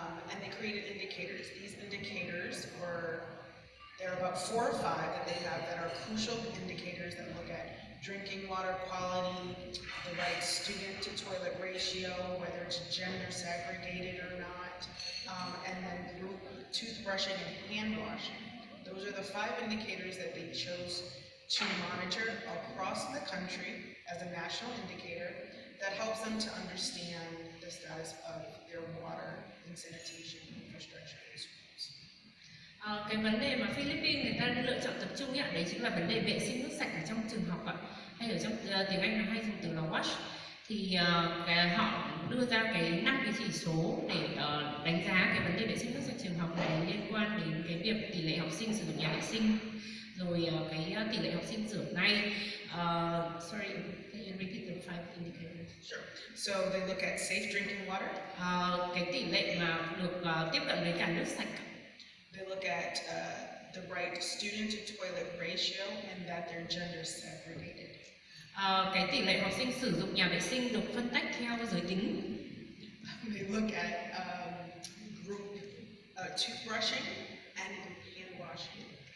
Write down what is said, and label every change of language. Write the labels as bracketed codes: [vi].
[en] And they created indicators. These indicators there are about 4 or 5 that they have that are crucial indicators that look at drinking water quality, the right student to toilet ratio, whether it's gender segregated or not, and then group toothbrushing and hand washing. Those are the 5 indicators that they chose to monitor across the country as a national indicator that helps them to understand the status of their water and sanitation infrastructure in schools. [vi] Cái vấn đề mà Philippines người ta lựa chọn tập trung ạ, đấy chính là vấn đề vệ sinh nước sạch ở trong trường học ạ, hay ở trong tiếng Anh là hay dùng từ là wash. Thì họ đưa ra cái 5 cái chỉ số để đánh giá cái vấn đề vệ sinh nước sạch trường học này, liên quan đến cái việc tỷ lệ học sinh sử dụng nhà vệ sinh, rồi cái tỷ lệ học sinh rửa ngay. [en] Sorry, can you repeat the 5 indicators? Sure. So they look at safe drinking water. [vi] Cái tỷ lệ mà được tiếp cận với cả nước sạch. [en] They look at the right student to toilet ratio and that they're gender segregated. [vi] Cái tỷ lệ học sinh sử dụng nhà vệ sinh được phân tách theo giới tính. [en] They look at group toothbrushing and hand washing.